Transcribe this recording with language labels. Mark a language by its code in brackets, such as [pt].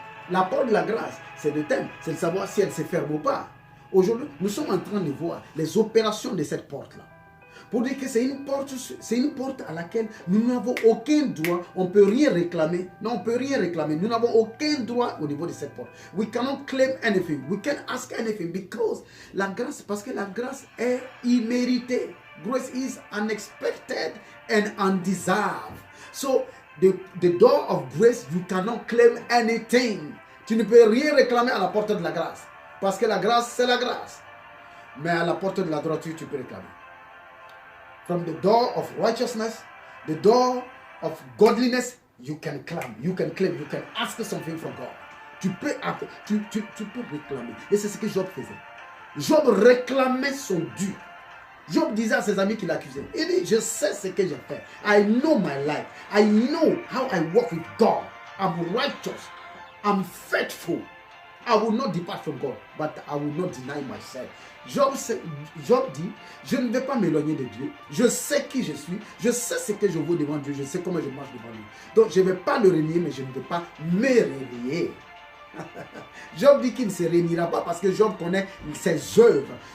[fr] La porte de la grâce, c'est le thème, c'est de savoir si elle se ferme ou pas. Aujourd'hui, nous sommes en train de voir les opérations de cette porte-là. Pour dire que c'est une porte à laquelle nous n'avons aucun droit, on ne peut rien réclamer. Non, on ne peut rien réclamer. Nous n'avons aucun droit au niveau de cette porte. [en] We cannot claim anything. We can't ask anything because [fr] parce que la grâce est imméritée. [en] Grace is unexpected and undeserved. So, the door of grace, you cannot claim anything. [fr] Tu ne peux rien réclamer à la porte de la grâce. Parce que la grâce, c'est la grâce. Mais à la porte de la droiture, tu peux réclamer. [en] From the door of righteousness, the door of godliness, you can claim, you can ask something from God. [fr] Tu peux réclamer. Et c'est ce que Job faisait. Job réclamait son dû. Job disait à ses amis qu'il accusait. Il dit, je sais ce que j'ai fait. [en] I know my life. I know how I walk with God. I'm righteous. I'm faithful. I will not depart from God, but I will not deny myself. [fr] Job dit, je ne vais pas m'éloigner de Dieu. Je sais qui je suis. Je sais ce que je vaux devant Dieu. Je sais comment je marche devant lui. Donc, je ne vais pas le renier, mais je ne vais pas me renier. Job dit qu'il ne se réunira pas parce que Job connaît ses œuvres.